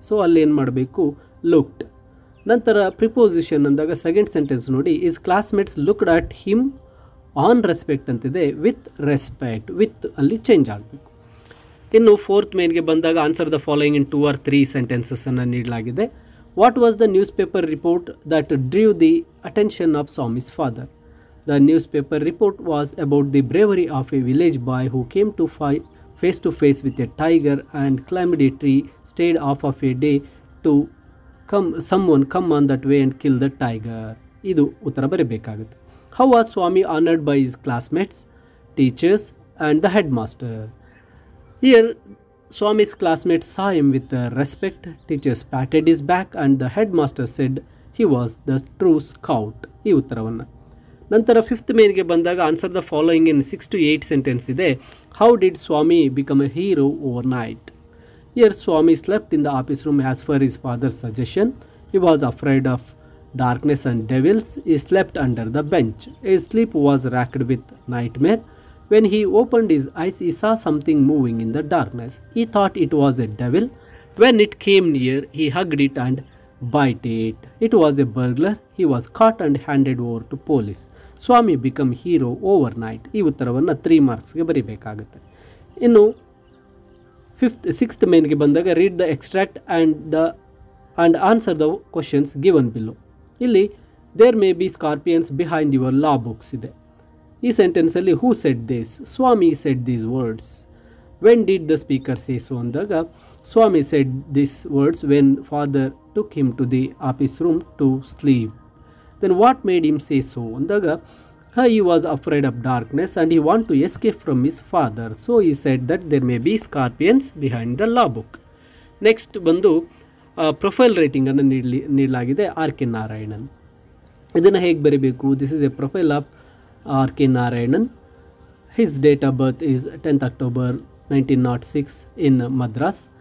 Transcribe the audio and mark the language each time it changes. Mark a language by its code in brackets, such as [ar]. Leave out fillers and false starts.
[kn] So ಅಲ್ಲಿ ಏನು ಮಾಡಬೇಕು, ಲುಕ್ಡ್. ನಂತರ ಪ್ರಿಪೋಸಿಷನ್ ಅಂದಾಗ ಸೆಕೆಂಡ್ ಸೆಂಟೆನ್ಸ್ ನೋಡಿ, [en] his classmates looked at him on respect [kn] ಅಂತಿದೆ, [en] with respect, [kn] ವಿತ್ ಅಲ್ಲಿ ಚೇಂಜ್ ಆಗಬೇಕು. ಇನ್ನು ಫೋರ್ತ್ ಮೇನ್ಗೆ ಬಂದಾಗ [en] answer the following in 2 or 3 [kn] ಸೆಂಟೆನ್ಸಸ್ಸನ್ನು ನೀಡಲಾಗಿದೆ. [en] What was the news paper report that drew the attention of Swami's father? The newspaper report was about the bravery of a village boy who came to fight face to face with a tiger and climbed a tree, stayed off of a day to someone come on that way and kill the tiger. [kn] ಇದು ಉತ್ತರ ಬರಬೇಕಾಗುತ್ತೆ. [en] How was Swami honored by his classmates, teachers and the headmaster? Here Swami's classmates saw him with respect, teachers patted his back and the headmaster said he was the true scout. [kn] ಈ ಉತ್ತರವನ್ನು. ನಂತರ fifth ಮೇನ್ಗೆ ಬಂದಾಗ [en] answer the following in 6 to 8 [kn] sentence ಇದೆ. [en] How did Swami become a hero overnight? Here Swami slept in the office room as per his father's suggestion. He was afraid of darkness and devils. He slept under the bench. His sleep was racked with nightmare. When he opened his eyes, he saw something moving in the darkness. He thought it was a devil. When it came near, he hugged it and bite it. It was a burglar. He was caught and handed over to police. Swami become hero overnight. [kn] ಈ ಉತ್ತರವನ್ನು 3 ಮಾರ್ಕ್ಸ್ಗೆ ಬರೀಬೇಕಾಗುತ್ತೆ. ಇನ್ನು sixth ಮೇನ್ಗೆ ಬಂದಾಗ [en] Read the extract and answer the questions given below. [kn] ಇಲ್ಲಿ [en] there may be scorpions behind your law books [kn] ಇದೆ. ಈ ಸೆಂಟೆನ್ಸಲ್ಲಿ [en] Who said this? Swami said these words. When did the speaker say so [kn] ಅಂದಾಗ [en] Swami said this words when father took him to the office room to sleep. Then what made him say so? [kn] ಅಂದಾಗ [en] he was afraid of darkness and he wanted to escape from his father. So he said that there may be scorpions behind the law book. [kn] Next ಬಂದು profile ರೈಟಿಂಗನ್ನು ನೀಡಲಾಗಿದೆ R.K. Narayanan. ಇದನ್ನು ಹೇಗೆ ಬರೀಬೇಕು? [en] This is a profile of R.K. Narayanan. His date of birth is 10th October 1906 in Madras.